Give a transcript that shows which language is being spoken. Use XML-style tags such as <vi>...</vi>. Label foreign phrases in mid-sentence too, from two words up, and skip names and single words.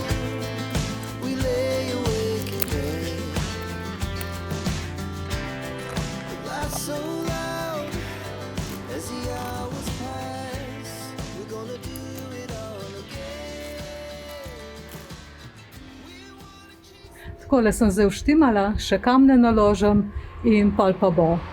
<en>We lay awake in bed. The laughs so loud as the hours pass. We're gonna do it all again. We wanna chase.</en> <sl>Takole sem zdaj vštimala, še kamne naložim in pol pa bo.</sl>